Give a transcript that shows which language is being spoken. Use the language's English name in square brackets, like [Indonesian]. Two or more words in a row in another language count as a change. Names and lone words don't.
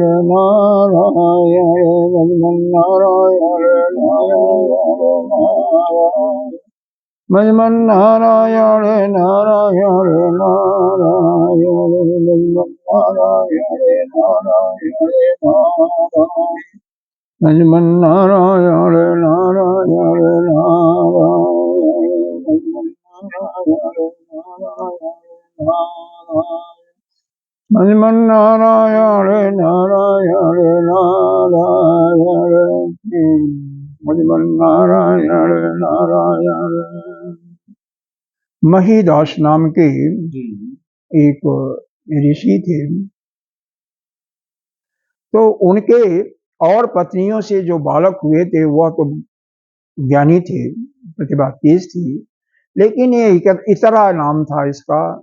[Hindi] नारायण, भजमन नारायण नारायण नारायण, भजमन नारायण नारायण नारायण, भजमन नारायण नारायण नारायण, भजमन नारायण नारायण नारायण, भजमन नारायण नारायण नारायण, भजमन नारायण नारायण नारायण, भजमन नारायण नारायण। महीदास नाम के एक ऋषि थे, तो उनके और पत्नियों से जो बालक हुए थे वह तो ज्ञानी थे, प्रतिभा तेज थी, लेकिन ये इतरा नाम था इसका।